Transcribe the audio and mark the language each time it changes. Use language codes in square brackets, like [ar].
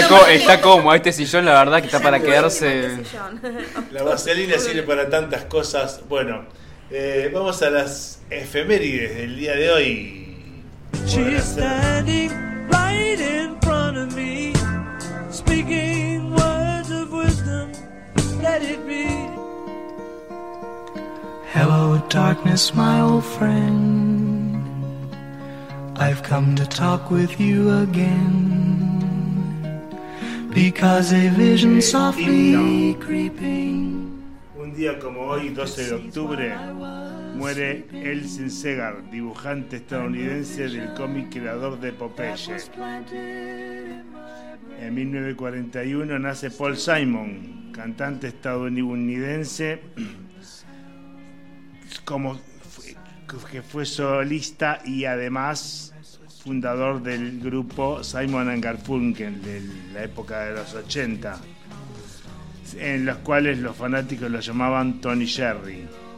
[es] Está como este sillón, la verdad, que está para quedarse. La vaselina sirve para tantas cosas. Bueno, vamos a las efemérides del día de hoy. [en] She's standing right in front of me. speaking words of wisdom, let it be. Hello, darkness, my old friend. I've come to talk with you again. Because a vision softly creeping. [es] Un día como hoy, 12 de octubre, muere Elsin Segar, dibujante estadounidense del cómic, creador de Popeye. En 1941 nace Paul Simon, cantante estadounidense, como que fue solista y además fundador del grupo Simon & Garfunkel de la época de los 80, en los cuales los fanáticos lo llamaban Tony Jerry.